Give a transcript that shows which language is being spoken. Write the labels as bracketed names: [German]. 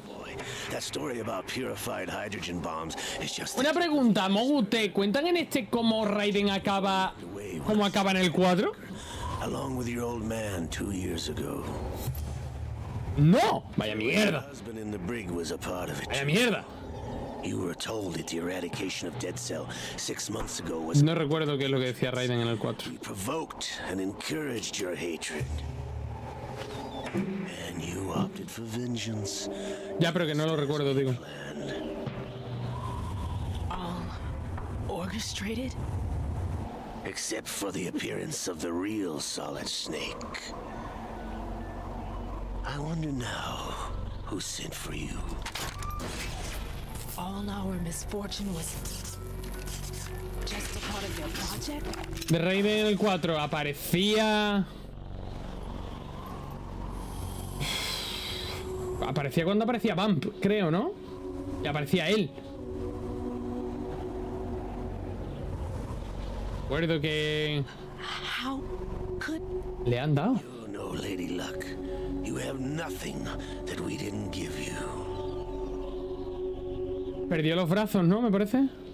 [English] Boy, that story about purified hydrogen bombs is just... [Spanish] Una pregunta, Mogu, ¿te cuentan en este cómo Raiden acaba como acaba en el 4? [English] Along with your old man 2 years ago. [Spanish] No, vaya mierda. [English] Your husband in the brig was a part of it. [Spanish] Vaya mierda. [English] You were told that the eradication of Dead Cell 6 months ago was... [Spanish] No recuerdo qué es lo que decía Raiden en el 4. [English] We provoked and encouraged your hatred. And you opted for vengeance. [Spanish] Ya, pero que no lo recuerdo, digo. [English] All orchestrated? Except for the appearance of the real Solid Snake. I wonder now who sent for you. All our misfortune was just a part of their project? [Spanish] De Raiden en el 4 aparecía... Aparecía cuando aparecía Bump, creo, ¿no? Y aparecía él. Recuerdo que... [English] How could... [Spanish] Le han dado. [English] You know, Lady Luck, you have nothing that we didn't give you. [Spanish] Perdió los brazos, ¿no? Me parece.